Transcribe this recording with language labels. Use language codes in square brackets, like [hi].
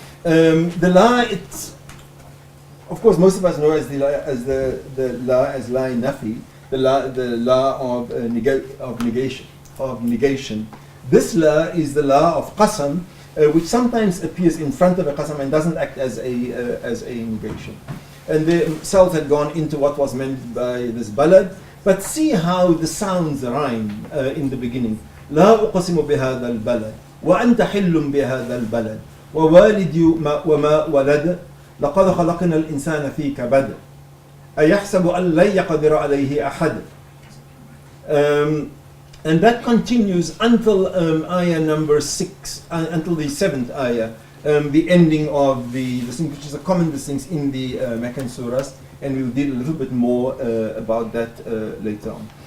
[en] The la, it's, of course, most of us know as the la as la nafi, the la of negation. This la is the la of qasam, which sometimes appears in front of a qasam and doesn't act as a negation. And the Salt had gone into what was meant by this balad, but see how the sounds rhyme in the beginning. [ar] لا أقسم بهذا البلد وأنت حل بهذا البلد ووالد وما ولد لقد خلقنا الإنسان في كبد أيحسب أن لن يقدر عليه أحد. [en] And that continues until ayah number 6, until the 7th ayah, the ending of the thing, which is a common thing in the Meccan surahs, and we'll deal a little bit more about that later on.